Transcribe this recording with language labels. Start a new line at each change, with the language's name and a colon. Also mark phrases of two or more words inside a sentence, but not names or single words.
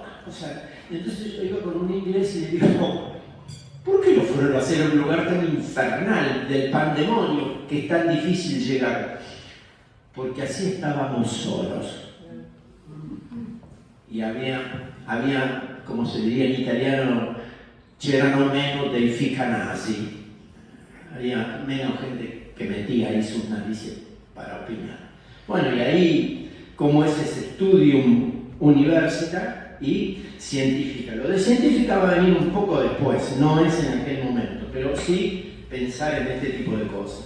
Spanish: O sea, entonces yo iba con un inglés y le digo, ¿por qué no fueron a hacer un lugar tan infernal del pandemonio que es tan difícil llegar? Porque así estábamos solos. Y había, como se diría en italiano,
Italian: c'erano meno dei ficanasi.
Spanish: Había menos gente que metía ahí sus narices para opinar. Bueno, y ahí, como es ese studium universita y científica. Lo de científica va a venir un poco después, no es en aquel momento, pero sí pensar en este tipo de cosas.